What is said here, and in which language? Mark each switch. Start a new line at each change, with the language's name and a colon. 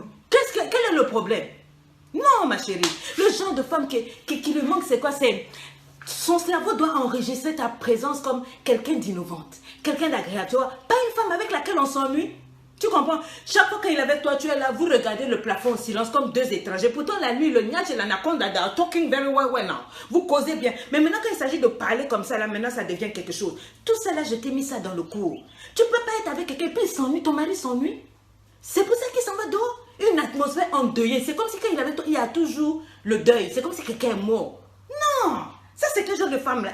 French: Quel est le problème? Non, ma chérie. Le genre de femme qui lui manque, c'est quoi? Son cerveau doit enregistrer ta présence comme quelqu'un d'innovante, quelqu'un d'agréable, tu vois. Pas une femme avec laquelle on s'ennuie. Tu comprends? Chaque fois qu'il est avec toi, tu es là, vous regardez le plafond en silence comme deux étrangers. Pourtant, la nuit, le niache et l'anaconda,
English: they are talking very well now.
French: Vous causez bien. Mais maintenant, quand il s'agit de parler comme ça, là, maintenant, ça devient quelque chose. Tout ça, là, je t'ai mis ça dans le cours. Tu peux pas être avec quelqu'un, puis il s'ennuie, ton mari s'ennuie. C'est pour ça qu'il s'en va dehors. Une atmosphère endeuillée. C'est comme si quand il est avec toi, il y a toujours le deuil. C'est comme si quelqu'un est mort. Non! Ça, c'est quel genre de femme là?